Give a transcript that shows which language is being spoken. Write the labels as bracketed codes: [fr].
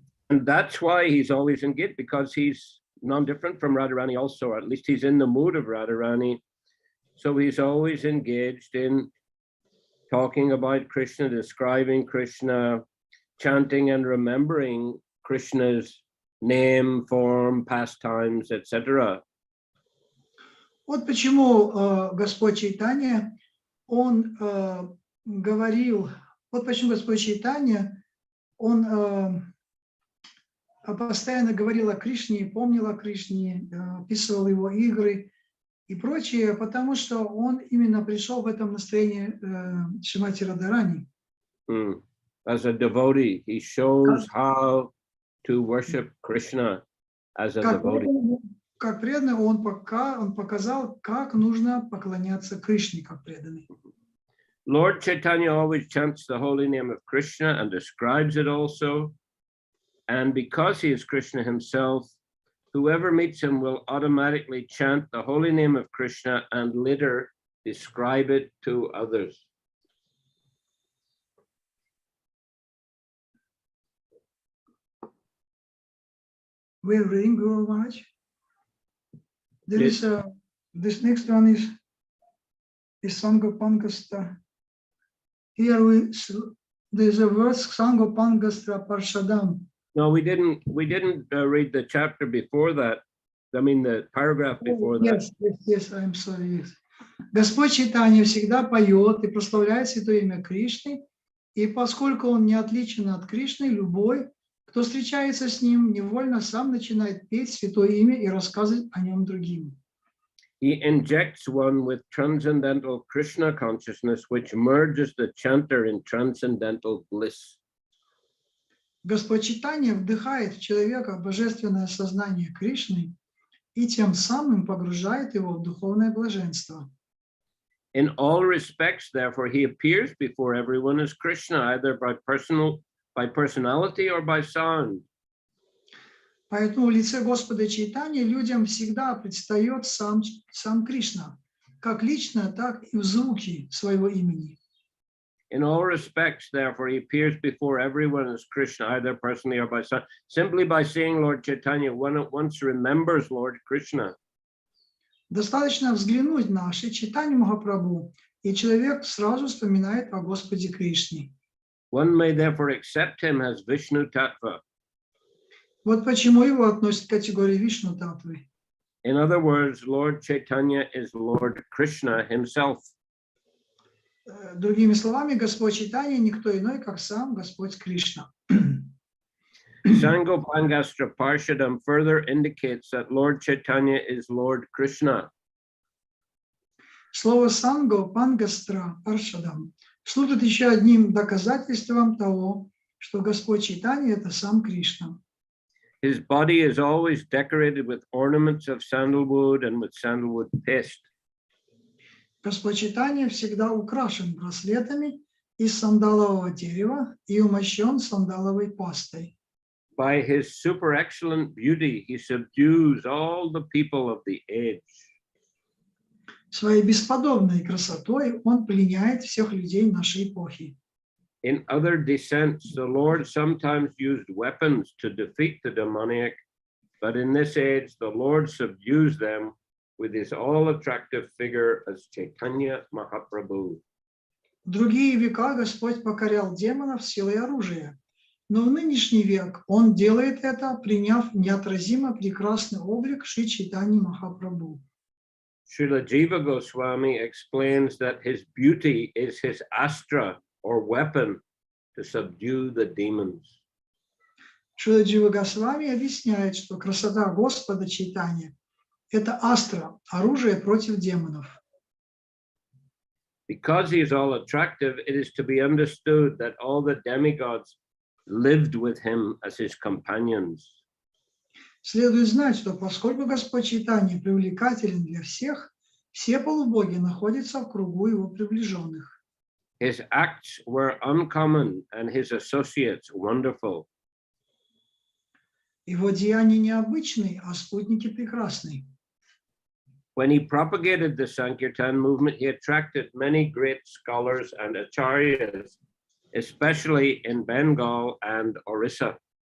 [en] And that's why he's always engaged, because he's non-different from Radharani also, or at least he's in the mood of Radharani. So he's always engaged in talking about Krishna, describing Krishna, chanting and remembering Krishna's name, form, pastimes, etc. [ru] Вот почему Господь Чайтанья, он говорил, вот почему Господь Чайтанья, он постоянно говорил о Кришне, помнил о Кришне, описывал его игры и прочее, потому что он именно пришел в этом настроении Шримати Радхарани. [en] As a devotee, he shows how to worship Krishna as a devotee. [ru] Как преданный, он показал, как нужно поклоняться Кришне, как преданный. [en] Lord Chaitanya always chants the holy name of Krishna and describes it also. And because he is Krishna himself, whoever meets him will automatically chant the holy name of Krishna and later describe it to others. We're reading Guru Maharaj. There is this next one is Sangopangasta. Here there's a verse Sangopangasta Parshadam. No, we didn't read the chapter before that. I mean the paragraph before that. Yes, I'm sorry. Yes. [ru] Господь Чайтанья всегда поет и прославляет святое имя Кришны, и поскольку он не отличен от Кришны, любой, кто встречается с ним, невольно сам начинает петь святое имя и рассказывать о нем другим. [en] He injects one with transcendental Krishna consciousness, which merges the chanter in transcendental bliss. [ru] Господь Чайтанья вдыхает в человека божественное сознание Кришны и тем самым погружает его в духовное блаженство. [en] In all respects, therefore, he appears before everyone as Krishna, either by personality or by sound. [ru] Поэтому в лице Господа Чайтаньи людям всегда предстает сам Кришна, как лично, так и в звуке своего имени. [en] In all respects, therefore, he appears before everyone as Krishna, either personally or by sound. Simply by seeing Lord Chaitanya, one at once remembers Lord Krishna. [ru] Достаточно взглянуть на Шри Чайтанью Махапрабху, и человек сразу вспоминает о Господе Кришне. [en] One may therefore accept him as Vishnu Tattva. [ru] Вот почему его относят к категории Вишну Татвы. [en] In other words, Lord Chaitanya is Lord Krishna himself. [ru] Другими словами, Господь Чайтанья никто иной, как сам Господь Кришна. [en] Sangopangastra Parshadam further indicates that Lord Chaitanya is Lord Krishna. [ru] Слово «санго» пангастра паршадам служит еще одним доказательством того, что Господь Чайтанья – это сам Кришна. [en] His body is always decorated with ornaments of sandalwood and with sandalwood paste. [ru] Господь Чайтанья всегда украшен браслетами из сандалового дерева и умощен сандаловой пастой. [en] By his super excellent beauty, he subdues all the people of the age. [ru] Своей бесподобной красотой он пленяет всех людей нашей эпохи. [en] In other descents, the Lord sometimes used weapons to defeat the demoniac, But in this age, the Lord subdues them with his all-attractive figure as Chaitanya Mahaprabhu. [ru] В другие века Господь покорял демонов силой оружия, но в нынешний век Он делает это, приняв неотразимо прекрасный облик Шри Чайтаньи Махапрабху. [en] Srila Jiva Goswami explains that his beauty is his astra or weapon to subdue the demons. [ru] Шрила Джива Госвами объясняет, что красота Господа Чайтаньи – это астра, оружие против демонов. [en] Because he is all attractive, it is to be understood that all the demigods lived with him as his companions. [ru] Следует знать, что поскольку Господь Чайтанья привлекателен для всех, все полубоги находятся в кругу его приближенных. [en] His acts were uncommon and his associates wonderful. [ru] Его деяния необычные, а спутники прекрасны. [en] When he propagated the Sankirtan movement, he attracted many great scholars and acharyas, especially in Bengal and Orissa.